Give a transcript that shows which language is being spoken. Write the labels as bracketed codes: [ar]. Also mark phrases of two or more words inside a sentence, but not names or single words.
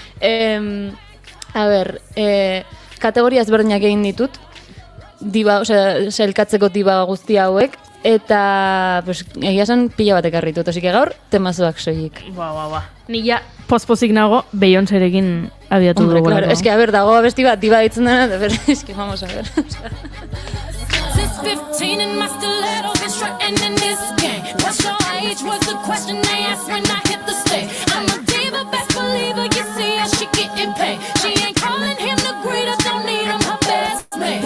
[es] A ber, [eu] kategoria ezberdinak egin ditut, diba, sailkatzeko diba guzti hauek, eta pues, egia esan pila bat ekarri dut, osik gaur, temazoak soilik. Ni ja pospozik nago Beyoncérekin abiatu dugu. [es] Claro, es que a ver, [eu] dago abesti bat diba ditzen dena, [es] pero es que vamos a ver. [en] Since 15 and my stilettos been strutting in this game. What's your age was the question they asked when I hit the stage. I'm a diva, best believer, you see her, she getting paid. She ain't calling him the greeter, don't need him, her best man.